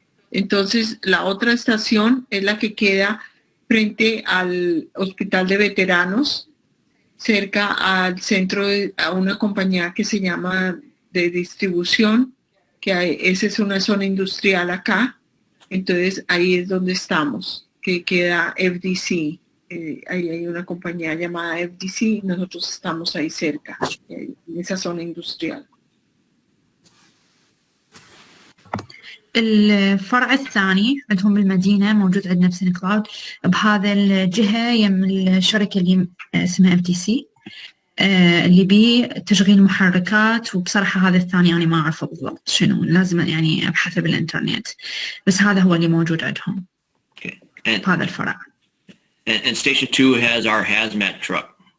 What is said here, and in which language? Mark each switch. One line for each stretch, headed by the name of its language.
Spanish: Entonces, la otra estación es la que queda frente al hospital de veteranos, cerca al centro a una compañía que se llama de distribución, esa es una zona industrial acá, entonces ahí es donde estamos, que queda FDC. Ahí hay una compañía llamada FDC y nosotros estamos ahí cerca, en esa zona industrial.
Arabic: الفرع الثاني عندهم بالمدينة موجود عندنا بسين كلاود بهذا الجهة يم الشركة اللي اسمها FTC اللي بيه تشغيل محركات وبصراحة هذا الثاني أنا ما أعرفه بالضبط شنو لازم يعني أبحثه بالإنترنت بس هذا هو اللي موجود عندهم هذا الفرع.
English: And station 2 has our hazmat truck.